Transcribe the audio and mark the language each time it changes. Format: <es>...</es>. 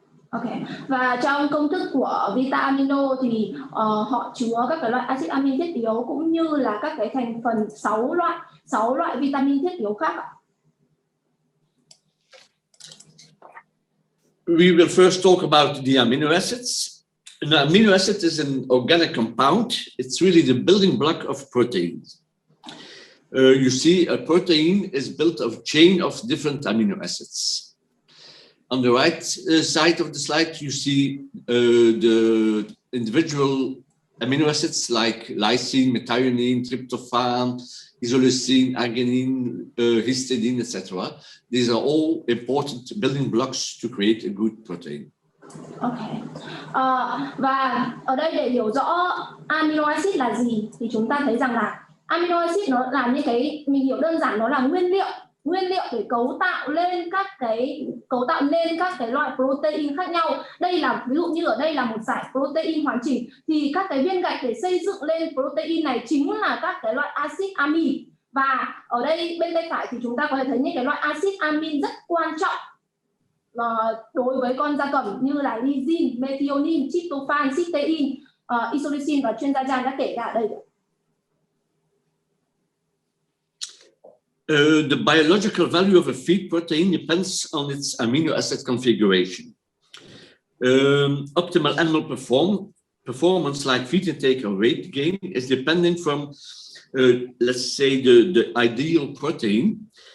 <vi>Ok, và trong công thức của Vita Amino thì họ chứa các cái loại axit amin thiết yếu cũng như là các cái thành phần 6 loại vitamin thiết yếu khác ạ.</vi> <en>We will first talk about the amino acids. An amino acid is an organic compound. It's really the building block of proteins. You see, a protein is built of a chain of different amino acids. On the right side of the slide, you see the individual amino acids like lysine, methionine, tryptophan, isoleucine, arginine, histidine, etc. These are all important building blocks to create a good protein. Okay.</en> <vi>Và ở đây để hiểu rõ amino acid là gì thì chúng ta thấy rằng là amino acid nó là những cái, mình hiểu đơn giản, nó là nguyên liệu để cấu tạo lên các cái loại protein khác nhau. Đây là ví dụ như ở đây là một dải protein hoàn chỉnh, thì các cái viên gạch để xây dựng lên protein này chính là các cái loại axit amin. Và ở đây bên tay phải thì chúng ta có thể thấy những cái loại axit amin rất quan trọng đối với con gia cầm như là lysine, methionine, tryptophan, cysteine, isoleucine và chuyên gia Jan đã kể cả ở đây.</vi> <en>The biological value of a feed protein depends on its amino acid configuration. Optimal animal performance like feed intake or weight gain is depending from, let's say, the ideal protein.</en>